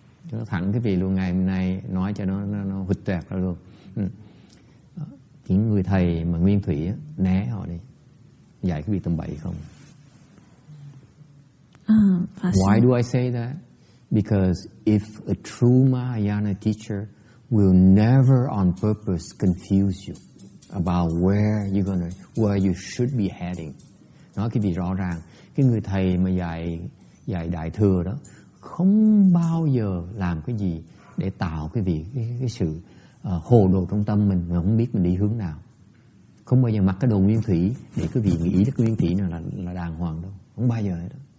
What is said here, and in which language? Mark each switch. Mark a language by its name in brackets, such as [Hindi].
[Vietnamese] Cho nó thẳng cái vị luôn, ngày hôm nay nói cho nó hụt toẹt ra luôn. Những người thầy mà nguyên thủy né họ đi, dạy cái vị tầm bậy không. [English] Why do I say that? Because if a true Mahayana teacher will never on purpose confuse you about where you should be heading. [Vietnamese] Nói cái vị rõ ràng, cái người thầy mà dạy đại thừa đó không bao giờ làm cái gì để tạo cái sự hồ đồ trong tâm mình mà không biết mình đi hướng nào. Không bao giờ mặc cái đồ nguyên thủy để cái vị nghĩ cái nguyên thủy nào là đàng hoàng đâu, không bao giờ hết đó.